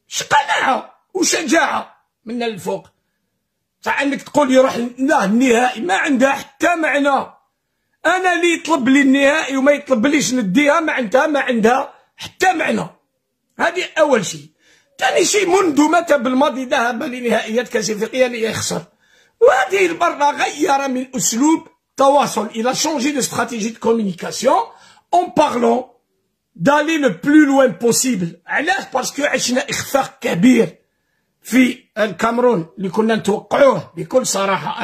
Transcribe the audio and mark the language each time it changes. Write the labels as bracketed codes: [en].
[ar] قناعة وشجاعة من الفوق. عندك تقول يروح لا النهائي ما عندها حتى معنى. أنا اللي يطلب لي النهائي وما يطلبليش نديها ما عندها حتى معنى. هذه أول شيء. ثاني شيء، منذ متى بالماضي ذهب لنهائيات كأس إفريقيا ليخسر؟ وهذه المرة غير من أسلوب تواصل. [fr] Il a changé de stratégie de communication en parlant d'aller le plus loin possible. [ar] علاش؟ باسكو عشنا إخفاق كبير في الكاميرون اللي كنا نتوقعوه بكل صراحة.